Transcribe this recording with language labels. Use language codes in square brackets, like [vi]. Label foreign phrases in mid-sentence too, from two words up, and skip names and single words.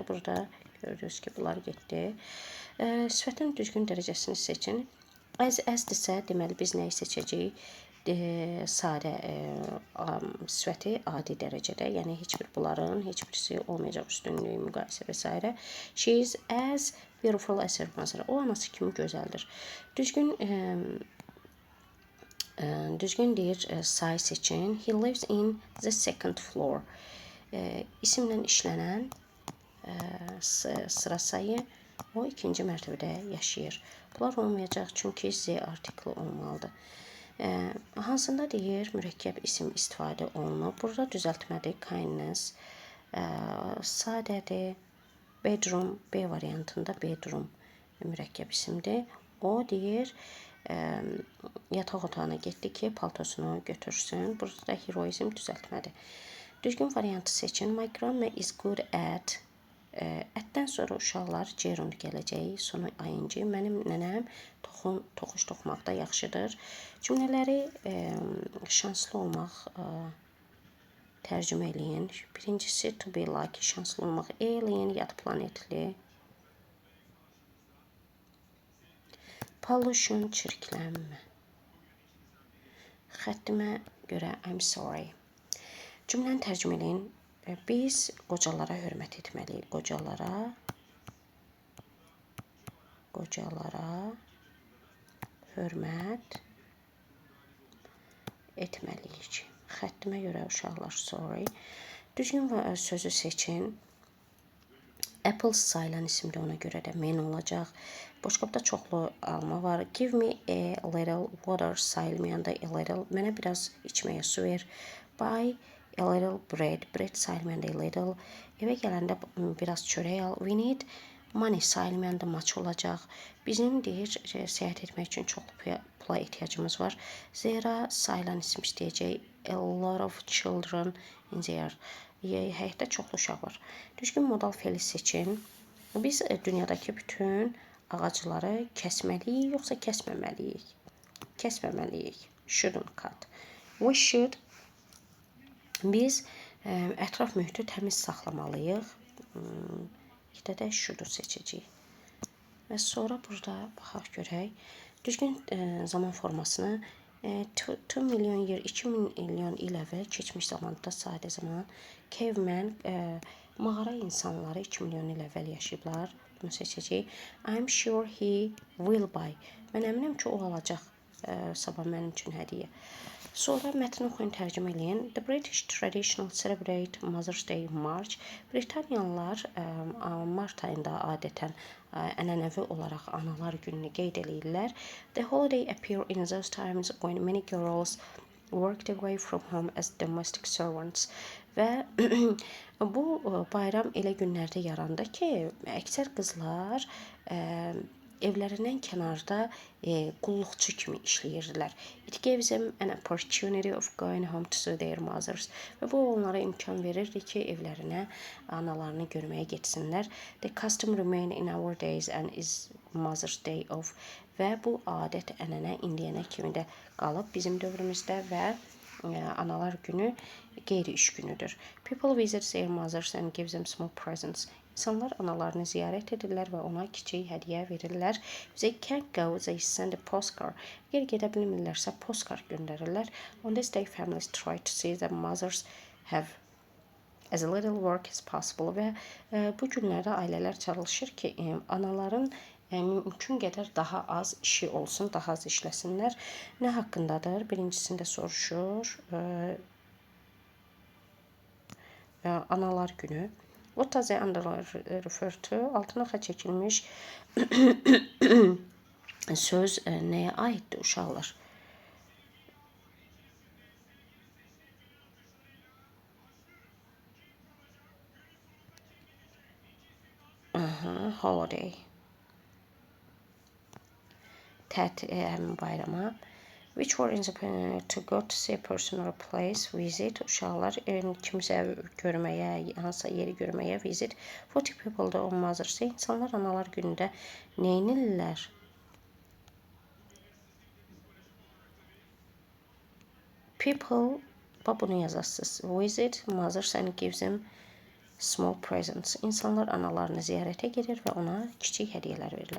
[az] Burada gördünüz ki, bunlar getdi. Sifətin düzgün dərəcəsini seçin. As-dirsə, deməli biz nəyi seçəcəyik? Sadə sifəti adi dərəcədə, yəni heç bir bunların heç birisi olmayacaq, üstünlüyü, müqayisə və s. [en] She is as beautiful as her mother. [az] O anası kimi gözəldir. Düzgün deyir, sayı seçin. [en] He lives in the second floor. [az] İsimlə işlənən sıra sayı o ikinci mərtəbədə yaşayır. Bunlar olmayacaq, çünki Z artikli olmalıdır. Hansında deyir, mürəkkəb isim istifadə olunur. Burada düzəltmədir, kindness, sadədir, bedroom, B variantında bedroom mürəkkəb isimdir. O deyir, yataq otağına getdi ki, paltosunu götürsün. Burada da heroizm düzəltmədir. Düzgün variantı seçin. [en] My grandma is good at. [az] Ətdən sonra uşaqlar gerund gələcək, sonu ayıncı. Mənim nənəm toxuş toxmaqda yaxşıdır. Cümlələri şanslı olmaq tərcümə eləyin. Birincisi [en] to be like, [az] şanslı olmaq, alien, yad planetli. Pollution, çirklənmə. Xəttimə görə [en] I'm sorry. [az] Cümləni tərcümə eləyin. Biz qocalara hörmət etməliyik. Qocalara hörmət etməliyik. Xəttimə görə uşaqlar sorry. Düzgün sözü seçin. Apple sayılan isimdə, ona görə də men olacaq. Boşqabda çoxlu alma var. [en] Give me a little water sayılmayanda a little. [az] Mənə biraz içməyə su ver. [en] Buy a little bread. Bread sayılmayanda a little. [az] Evə gələndə biraz çörək al. [en] We need money sayılmayanda much olacaq. [az] Bizim deyir, səyahət etmək üçün çoxlu pula ehtiyacımız var. Zira sayılan isim istəyəcək. [en] A lot of children in there. [az] Həyətdə çoxlu uşaq var. Düzgün modal feili seçin. Biz dünyadakı bütün ağacları kəsməliyik, yoxsa kəsməməliyik? Kəsməməliyik. [en] Shouldn't cut. We should. [az] Biz ətraf mühiti təmiz saxlamalıyıq. İdə də should'u seçəcəyik. Və sonra burada baxaq görək. Düzgün zaman formasını 2 milyon yer, 2 milyon il əvvəl keçmiş zamanda sadə zaman. Caveman, mağara insanları 2 milyon il əvvəl yaşayıblar. Bunu seçəcəyik. [en] I'm sure he will buy. [az] Mən əminəm ki, o alacaq sabah mənim üçün hədiyyə. Sonra mətni oxuyun, tərcümə eləyin. [en] The British traditional celebrate Mother's Day in March. [az] Britaniyalılar mart ayında adətən ənənəvi olaraq analar gününü qeyd edirlər. [en] The holiday appear in those times when many girls worked away from home as domestic servants. [az] Və bu bayram elə günlərdə yarandı ki, əksər qızlar evlərindən kənarda qulluqçu kimi işləyirdilər. [en] It gives them an opportunity of going home to see their mothers. [az] Və bu onlara imkan verirdi ki, evlərinə analarını görməyə getsinlər. [en] The custom remain in our days and is Mother's Day of. [az] Və bu adət, ənənə indiyənə kimi də qalıb bizim dövrümüzdə və analar günü qeyri-iş günüdür. [en] People visit their mothers and give them small presents. [az] İnsanlar analarını ziyarət edirlər və ona kiçik hədiyyə verirlər. [en] They can't go, they send a postcard. [az] Əgər gedə bilmirlərsə postcard göndərirlər. [en] On this day, families try to see the mothers have as little work as possible. [az] Və bu günlərdə ailələr çalışır ki, anaların mümkün qədər daha az işi olsun, daha az işləsinlər. Nə haqqındadır? Birincisində soruşur. Analar günü. [en] What does the underline refer to? [az] Altına xətt çəkilmiş söz nəyə aiddir uşaqlar? [en] Holiday. [az] Bayrama. [en] Which were in the to go to see a person or a place, visit, [az] uşaqlar kimsə görməyə, hansısa yeri görməyə, [en] visit. 40 people da on Mother's Day. [az] İnsanlar analar günündə nə edirlər? People, bunu yazasınız. [en] Visit mothers and gives them small presents. [az] İnsanlar analarını ziyarətə gedir və ona kiçik hədiyyələr verirlər.